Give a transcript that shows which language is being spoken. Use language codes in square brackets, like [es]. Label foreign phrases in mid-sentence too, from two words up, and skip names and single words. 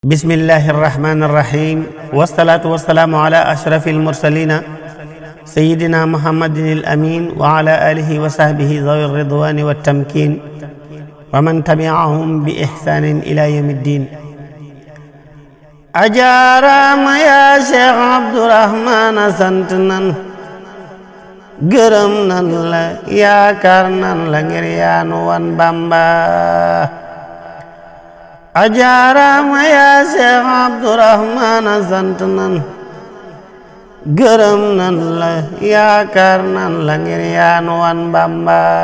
[ar] بسم الله الرحمن الرحيم والصلاة والسلام على أشرف المرسلين سيدنا محمد الأمين وعلى آله وصحبه ذوي الرضوان والتمكين ومن تبعهم بإحسان إلى يوم الدين. [wo] ajaaraama yaa Seex Abdurahmaan sant nan gërëm nan la yaakaar nan la ngir yaanu wan Bamba. ajaaraama yaa Seex Abdurahmaan sant nan gërëm nan la yaakaar nan la ngir yaanu wan Bamba.